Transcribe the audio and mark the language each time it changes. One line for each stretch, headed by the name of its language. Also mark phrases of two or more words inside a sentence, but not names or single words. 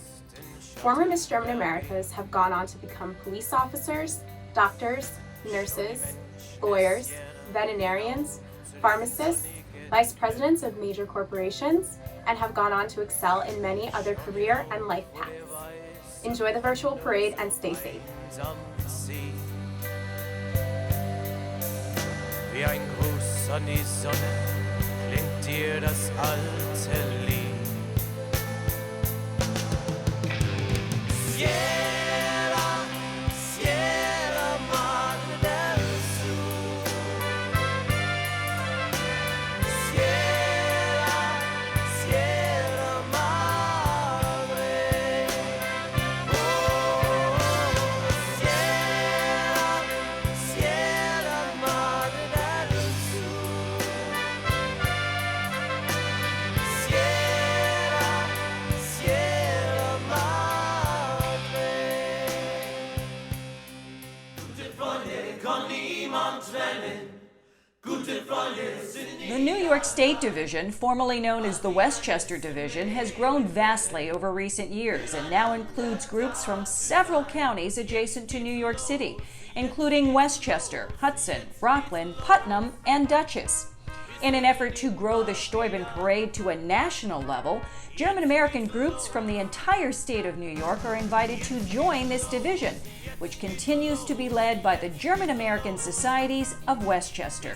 English: Former Miss German Americas have gone on to become police officers, doctors, nurses, lawyers, veterinarians, pharmacists, vice presidents of major corporations, and have gone on to excel in many other career and life paths. Enjoy the virtual parade and stay safe.
German: Wie ein Gruß an die Sonne klingt dir das alte Lied. Sierra, Sierra Madre del Sur. Sierra, Sierra Madre. Oh, Sierra, Sierra Madre del Sur. Sierra, Sierra Madre. Gute Freunde kann niemand trennen. Gute Freunde sind
English: The New York State Division, formerly known as the Westchester Division, has grown vastly over recent years and now includes groups from several counties adjacent to New York City, including Westchester, Hudson, Rockland, Putnam, and Dutchess. In an effort to grow the Steuben Parade to a national level, German-American groups from the entire state of New York are invited to join this division, which continues to be led by the German-American Societies of Westchester.